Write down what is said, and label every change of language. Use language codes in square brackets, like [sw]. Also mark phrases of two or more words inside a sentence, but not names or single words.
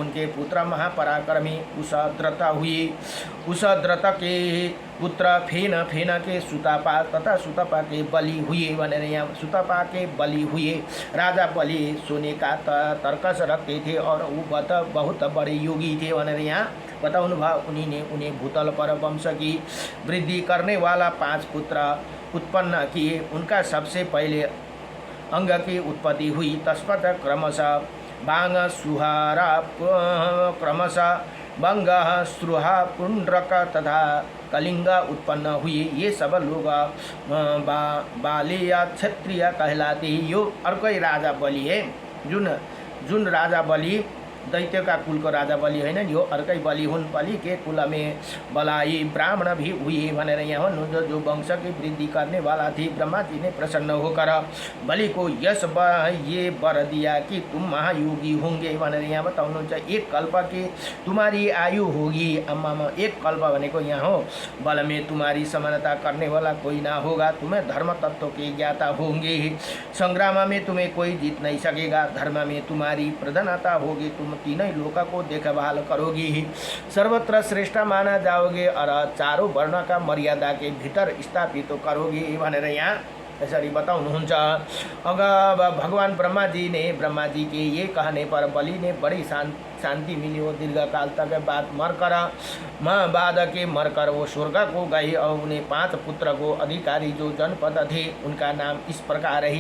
[hi] उनके पुत्र महापराक्रमी उषद्रत हुए। उषद्रत के पुत्र फेन फेन के सुतापा तथा सुतापा के बलि हुए [ne] भनेर यहाँ [hi] सुतापा के बलि हुए। राजा बलि सोने का तर्कस रखते थे और वो बहुत बड़े योगी थे [ne] भनेर यहाँ बताउनु भयो। [hi] उन्हीं ने उन्हें भूतल पर वंश की वृद्धि करने वाला 5 पुत्र उत्पन्न किए। उनका सबसे पहले अंग की उत्पत्ति हुई। तत्पश्चात क्रमशः बांग सुहारा क्रमशः बंग श्रुहा पुंड्रक तथा कलिंग उत्पन्न हुए। ये सब लोग बालिया क्षत्रिय कहलाते हैं। [ne] यो अर्कै राजा बलि है। जुन राजा बलि दैत्य का कुल को राजा बलि होइन, यो अर्कै बलि हुन्। [hi] बलि के कुल में बलाई ब्राह्मण भी हुए [ne] भनेर यहाँ भन्नुहुन्छ। [hi] जो वंश की वृद्धि करने वाला थी। ब्रह्मा जी ने प्रसन्न होकर बलि को यश ये वर दिया कि तुम महायोगी होंगे [ne] भनेर यहाँ बताउनुहुन्छ। [hi] 1 कल्प की तुम्हारी आयु होगी। [ne] अम्मा 1 कल्प भनेको यहाँ हो। [hi] बल में तुम्हारी समानता करने वाला कोई ना होगा। तुम्हें धर्म तत्व के ज्ञाता होंगे। संग्राम में तुम्हें कोई जीत नहीं सकेगा। धर्म में तुम्हारी प्रधानता होगी। तुम तीनों लोका को देखभाल करोगी। सर्वत्र श्रेष्ठ माना जाओगे और चारों वर्ण का मर्यादा के भीतर स्थापित करोगी [ne] भनेर यहाँ यसरी बताउनुहुन्छ। [hi] अग भगवान ब्रह्मा जी के ये कहने पर बलि ने बड़ी शांति मिली। वो दीर्घ काल तक बाद के मरकर वो स्वर्ग को गए और उन्हें 5 पुत्र को अधिकारी जो जनपद थे उनका नाम इस प्रकार है।